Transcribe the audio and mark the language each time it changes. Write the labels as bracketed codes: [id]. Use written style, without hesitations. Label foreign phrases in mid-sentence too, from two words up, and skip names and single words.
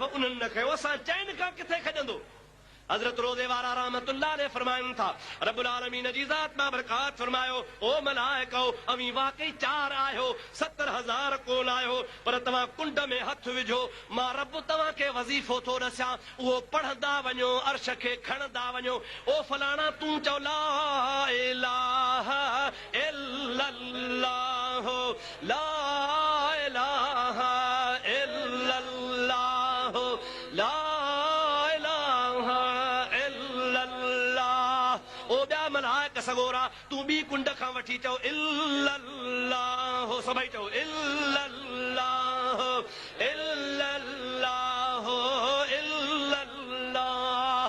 [sd] उन्हनि न कयो असां चइनि खां किथे खॼंदो। हज़रत रोज़े वारा रहमतुल्लाह अलैहि फरमाइनि था रब्बुल आलमीन जी ज़ात बाबरकात फरमायो ओ मलाइको अवीं वाकई 4 आहियो, 70,000 कोन आहियो, पर तव्हां कुंड में हथ विझो। मां रब तव्हांखे वज़ीफ़ो थो ॾसां, उहो पढ़ंदा वञो, अर्श खे खणंदा वञो। ओ फलाणा तूं चओ [ar] لا إله إلا الله، لا إله إلا الله, [sd] ला सगोरा तूं बी कुंड खां वठी चओ इल्लल्लाह, सभई चओ [ar] إلا الله إلا الله إلا الله.